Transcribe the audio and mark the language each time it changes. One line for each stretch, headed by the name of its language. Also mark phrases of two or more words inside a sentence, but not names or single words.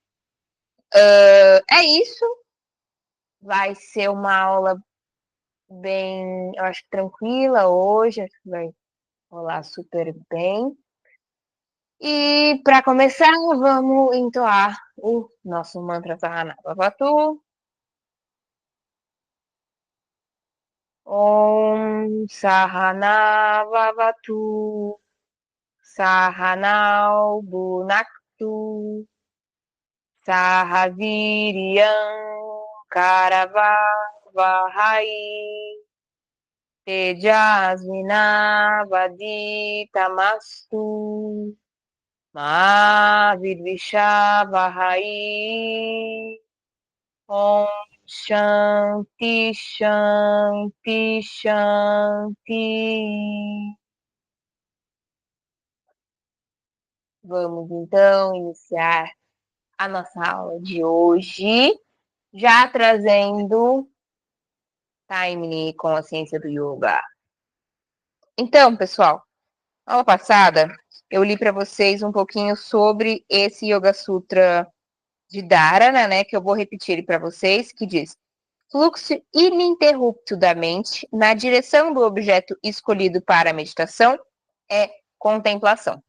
Portuguese: É isso. Vai ser uma aula bem, eu acho, tranquila hoje, acho que vai rolar super bem. E para começar, vamos entoar o nosso mantra Sahana Bhavatu.
Sanskrit: ॐ सह नाववतु सह नौ भुनक्तु सह वीर्यं करवावहै तेजस्वि नावधीतमस्तु मा विद्विषावहै. ॐ शान्तिः शान्तिः शान्तिः.
Portuguese: Vamos então iniciar a nossa aula de hoje, já trazendo Time com a ciência do yoga. Então, pessoal, aula passada eu li para vocês um pouquinho sobre esse Yoga Sutra de Dharana, né, que eu vou repetir para vocês, que diz: fluxo ininterrupto da mente na direção do objeto escolhido para a meditação é contemplação.